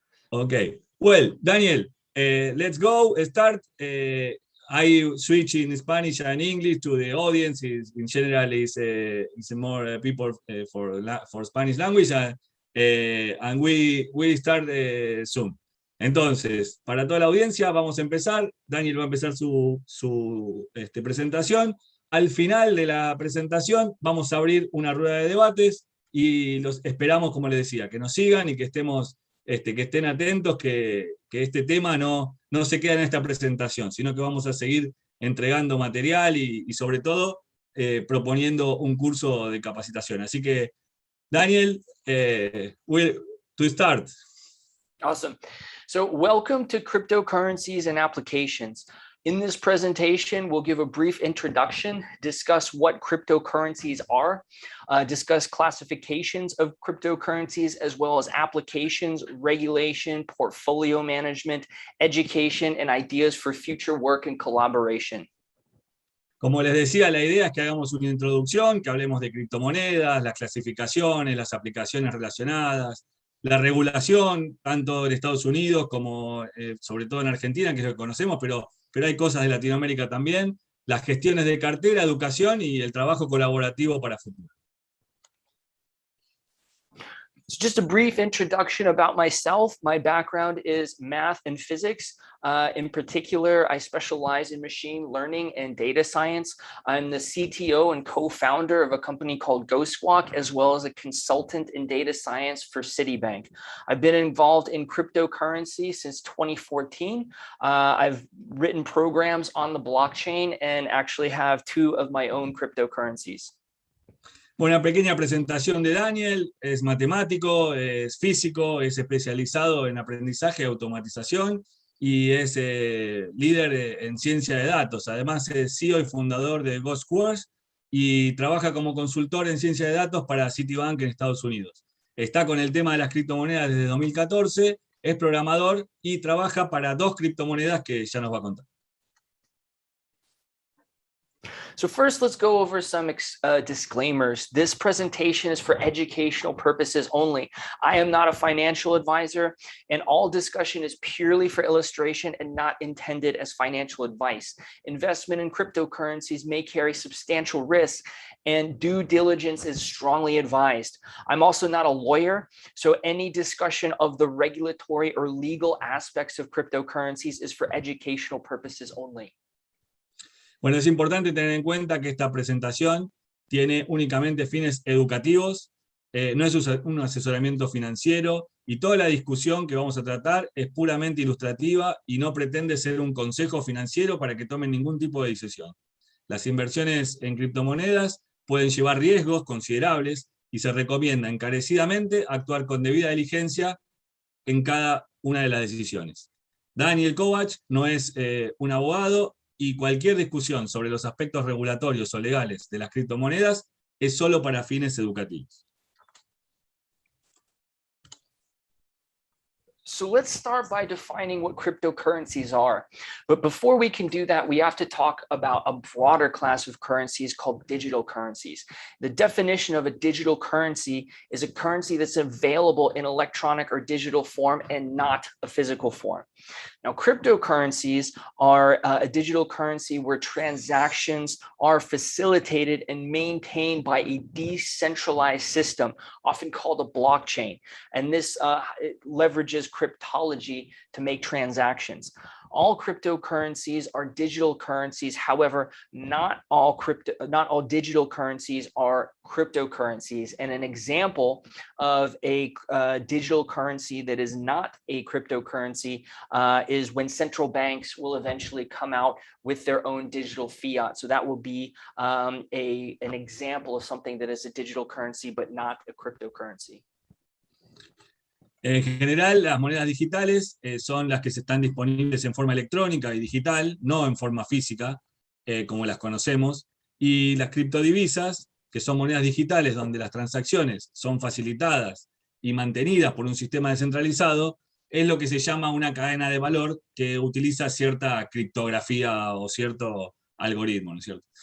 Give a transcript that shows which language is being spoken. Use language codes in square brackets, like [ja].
[en] Okay, well, Daniel, let's go. Start. I switch in Spanish and English to the audience. In general, is more people for Spanish language, and we start soon. [es] Entonces, para toda la audiencia, vamos a empezar. Daniel va a empezar su presentación. Al final de la presentación, vamos a abrir una rueda de debates y los esperamos, como les decía, que nos sigan y que estén atentos, que este tema no se queda en esta presentación, sino que vamos a seguir entregando material y sobre todo proponiendo un curso de capacitación. Así que, Daniel, [en] to start. Awesome. So welcome to Cryptocurrencies and Applications. In this presentation, we'll give a brief introduction, discuss what cryptocurrencies are, discuss classifications of cryptocurrencies, as well as applications, regulation, portfolio management, education, and ideas for future work and collaboration. [es] Como les decía, la idea es que hagamos una introducción, que hablemos de criptomonedas, las clasificaciones, las aplicaciones relacionadas, la regulación, tanto en Estados Unidos como sobre todo en Argentina, que es lo que conocemos, pero hay cosas de Latinoamérica también, las gestiones de cartera, educación y el trabajo colaborativo para futuro. [en] So just a brief introduction about myself. My background is math and physics. In particular, I specialize in machine learning and data science. I'm the CTO and co-founder of a company called GhostWalk, as well as a consultant in data science for Citibank. I've been involved in cryptocurrency since 2014. I've written programs on the blockchain and actually have 2 of my own cryptocurrencies. [es] Una pequeña presentación de Daniel. Es matemático, es físico, es especializado en aprendizaje y automatización y es líder en ciencia de datos. Además es CEO y fundador de Ghost Course y trabaja como consultor en ciencia de datos para Citibank en Estados Unidos. Está con el tema de las criptomonedas desde 2014, es programador y trabaja para 2 criptomonedas que ya nos va a contar. [en] So first, let's go over some disclaimers. This presentation is for educational purposes only. I am not a financial advisor, and all discussion is purely for illustration and not intended as financial advice. Investment in cryptocurrencies may carry substantial risks, and due diligence is strongly advised. I'm also not a lawyer, so any discussion of the regulatory or legal aspects of cryptocurrencies is for educational purposes only. [es] Bueno, es importante tener en cuenta que esta presentación tiene únicamente fines educativos, no es un asesoramiento financiero, y toda la discusión que vamos a tratar es puramente ilustrativa y no pretende ser un consejo financiero para que tomen ningún tipo de decisión. Las inversiones en criptomonedas pueden llevar riesgos considerables y se recomienda encarecidamente actuar con debida diligencia en cada una de las decisiones. Daniel Kovac no es un abogado, y cualquier discusión sobre los aspectos regulatorios o legales de las criptomonedas es solo para fines educativos. [en] So let's start by defining what cryptocurrencies are. But before we can do that, we have to talk about a broader class of currencies called digital currencies. The definition of a digital currency is a currency that's available in electronic or digital form and not a physical form. Now, cryptocurrencies are a digital currency where transactions are facilitated and maintained by a decentralized system, often called a blockchain. And this it leverages cryptology to make transactions. All cryptocurrencies are digital currencies. However, not all digital currencies are cryptocurrencies. And an example of a digital currency that is not a cryptocurrency is when central banks will eventually come out with their own digital fiat. So that will be an example of something that is a digital currency but not a cryptocurrency. [es] En general, las monedas digitales son las que están disponibles en forma electrónica y digital, no en forma física, como las conocemos, y las criptodivisas, que son monedas digitales donde las transacciones son facilitadas y mantenidas por un sistema descentralizado, es lo que se llama una cadena de valor que utiliza cierta criptografía o cierto algoritmo, ¿no es cierto?